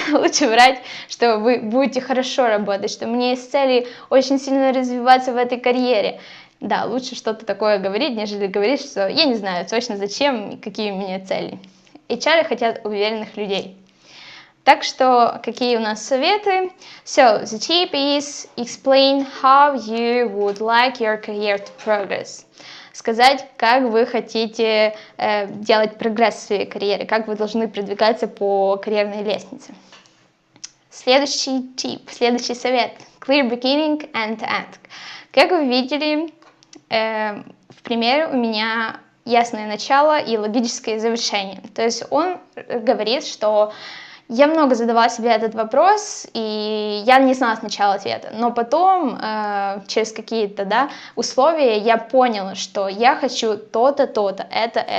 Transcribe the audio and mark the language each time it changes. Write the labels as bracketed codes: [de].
[ru] Лучше врать, что вы будете хорошо работать, что у меня есть цели очень сильно развиваться в этой карьере. Да, лучше что-то такое говорить, нежели говорить, что я не знаю точно зачем и какие у меня цели. HR хотят уверенных людей. Так что, какие у нас советы? [en] So, the tip is explain how you would like your career to progress. [ru] Сказать, как вы хотите делать прогресс в своей карьере, как вы должны продвигаться по карьерной лестнице. Следующий tip, следующий совет. [en] Clear beginning and end. [ru] Как вы видели, в примере у меня ясное начало и логическое завершение. То есть он говорит, что я много задавала себе этот вопрос, и я не знала сначала ответа, но потом, через какие-то условия, я поняла, что я хочу то-то, то-то, это.